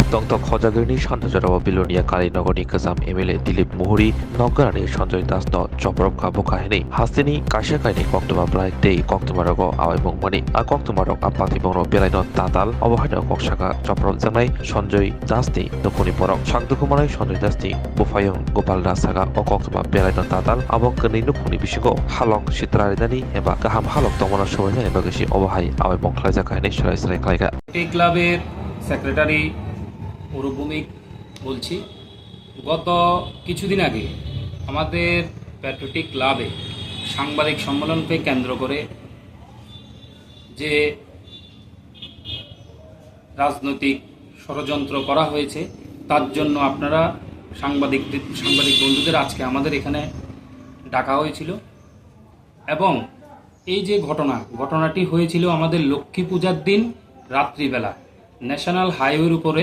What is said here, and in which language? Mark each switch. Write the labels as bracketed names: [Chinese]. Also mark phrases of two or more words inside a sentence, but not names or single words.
[Kok Borok] তংতক Hojagirini Shantajarawa Bilonia Kali Nogoni Kazam MLA Dilip Muhari Noggarani Sanjay Das no Chopropka Bokahini Hastini Kashakaini Koktwma Blai Dei Koktwma Rogo Awai Bongmani A Koktwma Rok Apati Bongro Belaino Tatal Obohano Koksaka Chopropjakmani Sanjay Dasni Nukhungni Borok Shangdukumanai Sanjay Dasni Bufayong Gopal Dasaga O Koktwma Belaino Tatal Abokani Nukhungni Bishigo Halong Shitraridani Eba Gaham Halok Tomona Showena Ebagishi Obohai Awai Bongklaijakahini Saklaikha [Bangla] এই ক্লাবের সেক্রেটারি মুরব্বমিক বলছি। গত কিছুদিন আগে আমাদের প্যাট্রিয়টিক ক্লাবে সাংবাদিক সম্মেলনকে কেন্দ্র করে যে রাজনৈতিক ষড়যন্ত্র করা হয়েছে তার জন্য আপনারা সাংবাদিক বন্ধুদের আজকে আমাদের এখানে ডাকা হয়েছিল এবং এই যে ঘটনাটি হয়েছিল আমাদের লক্ষ্মী পূজার দিন রাত্রিবেলা [English] national highway [Bangla] উপরে।